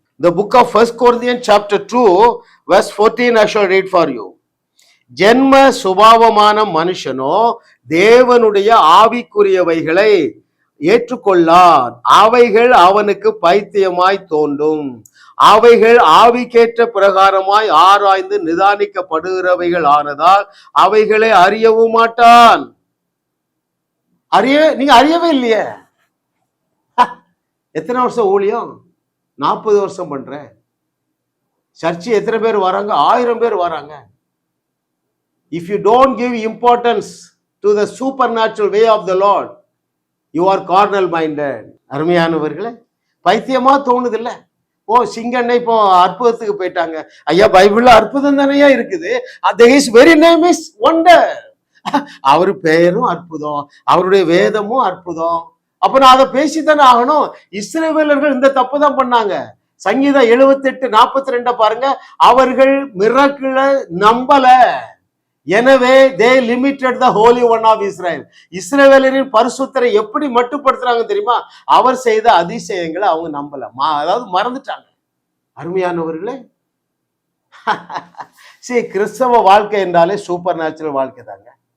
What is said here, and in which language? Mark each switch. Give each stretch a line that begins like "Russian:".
English: The book of 1 Corinthians chapter 2 verse 14 I shall read for you.
Tamil: ஜென்ம சுபாவமான மனுஷனோ தேவனுடைய ஆவிக்குரியவைகளை ஏற்றுக்கொள்ளார், அவைகள் அவனுக்கு பைத்தியமாய் தோன்றும், அவைகள் ஆவிக்கேற்ற பிரகாரமாய் ஆராய்ந்து நிதானிக்கப்படுகிறவைகள் ஆனதால் அவைகளை அறியவும் மாட்டான். நீங்க அறியவே இல்லையே. எத்தனை வருஷம் ஊழியம்? 40 வருஷம் பண்றேன். சர்ச்சு எத்தனை பேர் வராங்க? 1000 பேர் வராங்க.
English: If you don't give importance to the supernatural way of the Lord, you are carnal minded.
Tamil: அருமையானவர்களே, பைத்தியமா தோணுது இல்ல? சிங்கண்ணை இப்போ அற்புதத்துக்கு போயிட்டாங்க. ஐயா, பைபிள்ல அற்புதம் தானையா இருக்குது.
English: His very name is wonder.
Tamil: அவரு பெயரும் அற்புதம், அவருடைய வேதமும் அற்புதம். அப்ப நான் அதை பேசித்தானே ஆகணும். இஸ்ரவேலர்கள் இந்த தப்பு தான் பண்ணாங்க. சங்கீதம் 78:42 பாருங்க. அவர்கள் மிரக்கிளை நம்பல, எனவே
English: they limited the holy one of Israel.
Tamil: இஸ்ரவேலரின் பரிசுத்தரை எப்படி மட்டுப்படுத்துறாங்க தெரியுமா? அவர் செய்த அதிசயங்களை அவங்க நம்பல, அதாவது மறந்துட்டாங்க. அருமையானவர்களே, சரி, கிறிஸ்தவ வாழ்க்கை என்றாலே சூப்பர் நேச்சுரல் வாழ்க்கை தாங்க.